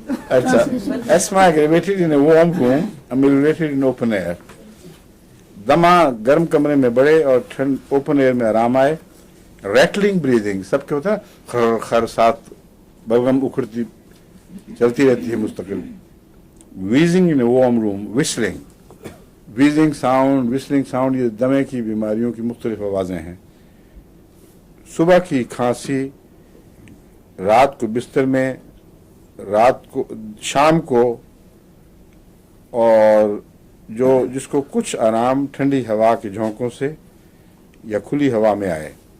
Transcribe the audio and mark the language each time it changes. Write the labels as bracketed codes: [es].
[en] अच्छा, asthma aggravated in a warm room, ameliorated in open air. [hi] दमा गर्म कमरे में बढ़े और ठंड ओपन एयर में आराम आए। रैटलिंग ब्रीदिंग, सबके होता है खर खर, साथ बलगम उखड़ती चलती रहती है मुस्तकिल। [en] wheezing in a warm room, whistling, wheezing sound, whistling sound, [hi] ये दमे की बीमारियों की मुख्तलिफ आवाज़ें हैं। सुबह की खांसी, रात को बिस्तर में, रात को शाम को, और जो जिसको कुछ आराम ठंडी हवा के झोंकों से या खुली हवा में आए।